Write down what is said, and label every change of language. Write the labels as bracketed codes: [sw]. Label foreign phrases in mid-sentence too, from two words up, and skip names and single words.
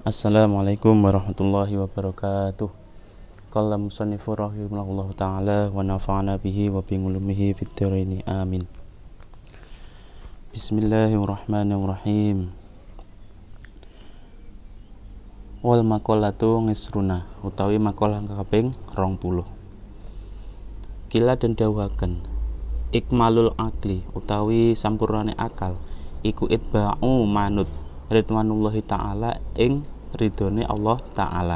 [ar] السلام عليكم ورحمة الله وبركاته. قال المصنف رحمه الله تعالى ونفعنا به وبعلومه في الدارين آمين. Bismillahirrahmanirrahim. والمقالة العشرون [jv] utawi maqalah kaping 20. Kila den dawuhaken [ar] إكمال العقل [jv] utawi sampurnane akal iku itba'u manut [ar] رضوان الله تعالى [jv] ing ridhone Allah ta'ala.